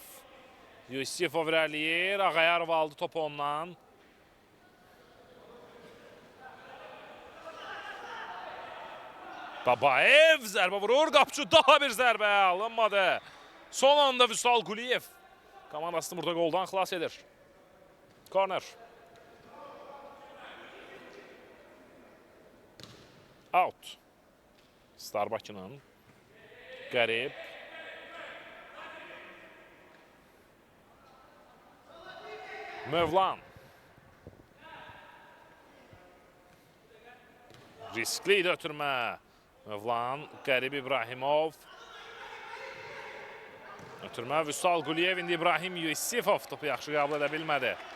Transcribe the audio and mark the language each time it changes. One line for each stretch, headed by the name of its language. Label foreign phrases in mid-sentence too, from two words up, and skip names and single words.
Azerbaijani: Yusifov irəliyir. Ağayarov aldı topu ondan. Babayev zərbə vurur. Qapıcı daha bir zərbə alınmadı. Son anda Vüsal Quliyev komandasını burada qoldan xilas edir.
English: Corner. Out.
Azerbaijani: Star Bakının. Qərib. Mövlan. Riskli ilə ötürmə. Mövlan, Qərib İbrahimov. Ötürmə Vüsal Quliyev, indi İbrahim Yusifov topu yaxşı qəbul edə bilmədi.